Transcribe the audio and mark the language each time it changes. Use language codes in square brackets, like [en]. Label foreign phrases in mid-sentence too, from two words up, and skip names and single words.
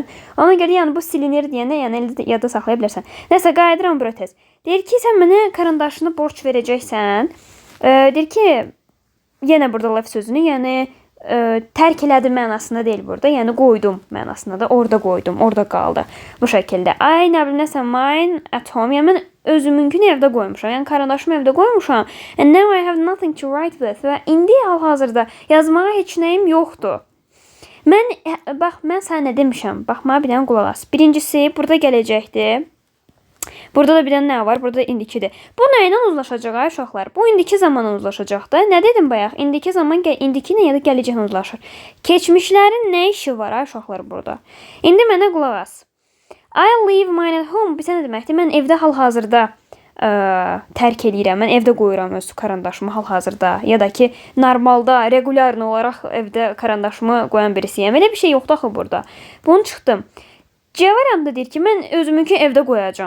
[az] Ona görə yəni bu silinir deyənə, yəni yada saxlaya bilərsən. Nəsə, qayıdıram bura tez. Deyir ki, sən mənə karandaşını borc verəcəksən. Deyir ki, yenə burada laf sözünü, yəni tərk elədim mənasında deyil burada. Yəni qoydum mənasında da, orada qoydum, orada qaldı. Bu şəkildə. Ay, nə bilim, nəsə, [en] mine at home. [az] Yəni mən özümünkünü evdə qoymuşam. Yəni karandaşımı evdə qoymuşam. [en] And now I have nothing to write with. [az] Və indi hal-hazırda yazmağa heç nəyim yoxdur. Mən sənə nə demişəm? Bax, mənə bir dənə qulaq as. Birincisi, burada gələcəkdir. Burada da bir dənə nə var? Burada indikidir. Bu nə ilə uzlaşacaq ay uşaqlar? Bu indiki zamanla uzlaşacaq da. Nə dedim bayaq? İndiki zaman indiki ilə ya da gələcəklə uzlaşır. Keçmişlərin nə işi var ay uşaqlar burada? İndi mənə qulaq as. [en] I leave mine at home. [az] Bir nə deməkdir? Mən evdə hal-hazırda tərk eləyirəm. Mən evdə qoyuram öz karandaşımı hal-hazırda. Ya da ki, normalda, regularlı olaraq evdə karandaşımı qoyan birisiyəm. Elə bir şey yoxdur axı burada. Bunu çıxdım. C variantında deyir ki, mən özümünkü evdə qoyacağam.